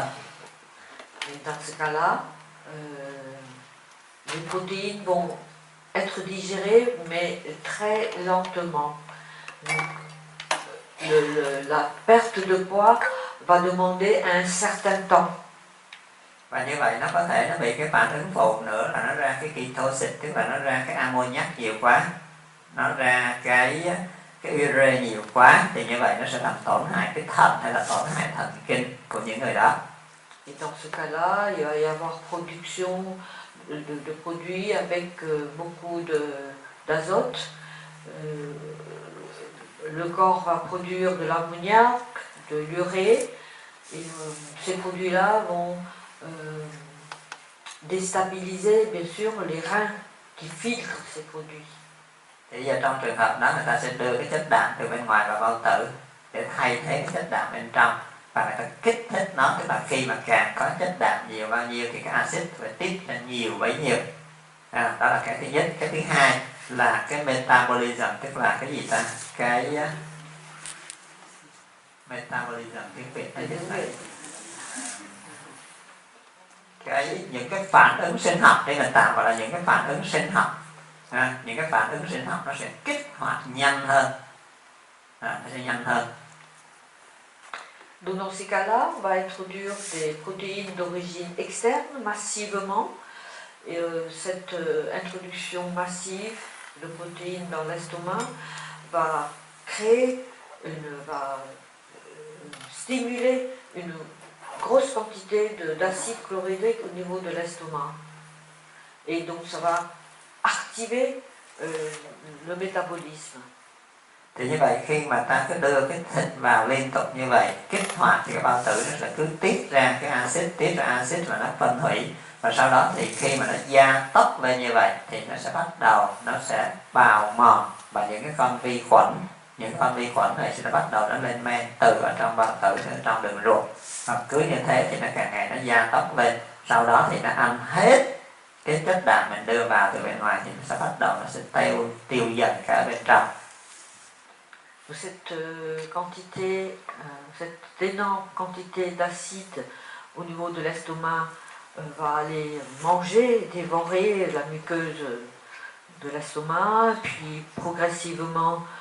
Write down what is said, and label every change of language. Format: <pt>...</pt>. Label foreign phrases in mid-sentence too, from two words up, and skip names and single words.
<fr>Dans ce cas-là, les protéines vont être digérées mais très lentement. Donc, la perte de poids va demander un certain temps.</fr> <vi>Và như vậy nó có thể nó bị cái phản ứng phụ nữa là nó ra cái ketosis, tức là nó ra cái ammoniac nhiều quá, nó ra cái ure nhiều quá, thì như vậy nó sẽ làm tổn hại cái thận hay là tổn hại thần kinh của những người đó.</vi> <fr>Et dans ce cas-là, il va y avoir production de produits avec beaucoup d'azote. Le corps va produire de l'ammoniac, de l'urée, et ces produits-là vont déstabiliser bien sûr les reins qui filtrent ces produits.</fr> <vi>Thì giờ trong trường hợp đó người ta sẽ đưa cái chất đạm từ bên ngoài vào bao tử để thay thế cái chất đạm bên trong, và người ta kích thích nó, tức là khi mà càng có chất đạm nhiều bao nhiêu thì cái axit phải tiết ra nhiều bấy nhiêu. Đó là cái thứ nhất. Cái thứ hai là cái metabolism, tức là cái gì ta? Cái metabolism tiếng Việt là những cái phản ứng sinh học, đây mình tạm gọi là những cái phản ứng sinh học. Những cái phản ứng sinh học nó sẽ kích hoạt nhanh hơn, nó sẽ nhanh hơn.</vi> <fr>Donc dans ces cas-là, on va introduire des protéines d'origine externe massivement. Et cette introduction massive de protéines dans l'estomac va stimuler une grosse quantité d'acide chlorhydrique au niveau de l'estomac. Et donc ça va activer le métabolisme.</fr> <vi>Thì như vậy khi mà ta cứ đưa cái thịt vào liên tục như vậy, kích hoạt thì cái bao tử nó sẽ cứ tiết ra cái axit và nó phân hủy, và sau đó thì khi mà nó gia tốc lên như vậy thì nó sẽ bắt đầu nó sẽ bào mòn, và những cái con vi khuẩn này sẽ bắt đầu nó lên men từ ở trong bao tử đến trong đường ruột, và cứ như thế thì nó càng ngày nó gia tốc lên, sau đó thì nó ăn hết cái chất đạm mình đưa vào từ bên ngoài, thì nó sẽ bắt đầu nó sẽ tiêu dần cả bên trong.</vi> <fr>Cette énorme quantité d'acide au niveau de l'estomac va aller manger, dévorer la muqueuse de l'estomac, puis progressivement</fr>